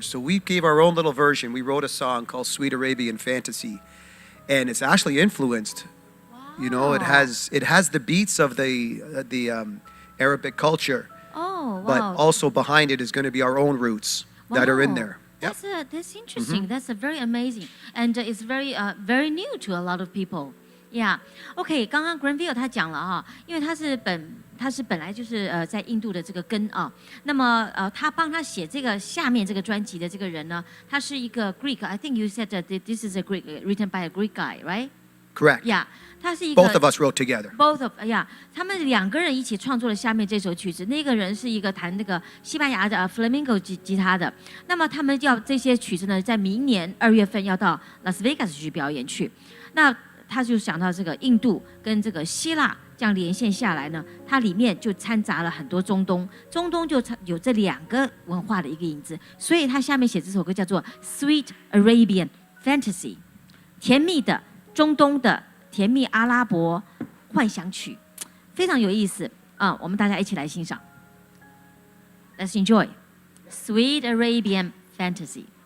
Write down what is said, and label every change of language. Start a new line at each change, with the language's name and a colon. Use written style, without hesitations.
English: So we gave our own little version. We wrote a song called Sweet Arabian Fantasy, and it's actually influenced. You know, it has the beats of the Arabic culture. Oh, wow. But also behind it is going to be our own roots that are in there. Yep. That's interesting. That's very amazing, and it's very new to a lot of people. Yeah.
Chinese: OK， 刚刚 Granville 他讲了啊，因为他是本来就是在印度的这个根啊。那么他帮他写这个下面这个专辑的这个人呢，他是一个 Greek.
English: I think you said that this is a Greek written by a Greek guy, right? Correct.
Chinese: Yeah. 他是一个
English: Both of us wrote together. Both of yeah，
Chinese: 他们两个人一起创作了下面这首曲子。那个人是一个弹那个西班牙的flamenco 吉他的。那么他们要这些曲子呢，在明年2月份要到拉斯维加斯去表演去。那他就想到这个印度跟这个希腊这样连线下来呢，它里面就掺杂了很多中东就有这两个文化的一个影子。所以他下面写这首歌叫做 Sweet Arabian Fantasy， 甜蜜的中东的。甜蜜阿拉伯幻想曲，非常有意思啊！我们大家一起来欣赏。
English: Let's enjoy Sweet Arabian Fantasy.